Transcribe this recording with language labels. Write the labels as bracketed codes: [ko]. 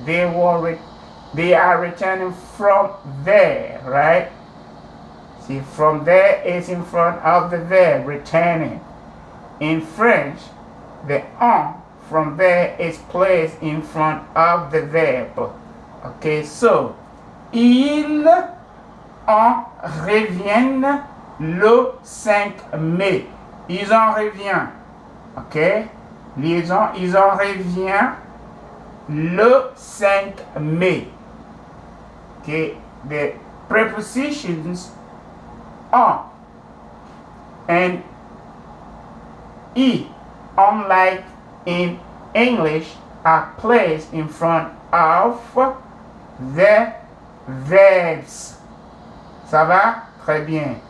[en] They are returning from there, right? See, from there is in front of the verb, returning. In French, the en from there is placed in front of the verb. Okay, so, [fr] ils en reviennent le 5 mai. Ils en reviennent. Ok? Ils en reviennent le 5 mai. [en] Okay? The prepositions en and e, unlike in English, are placed in front of the verbs. [fr] Ça va? Très bien.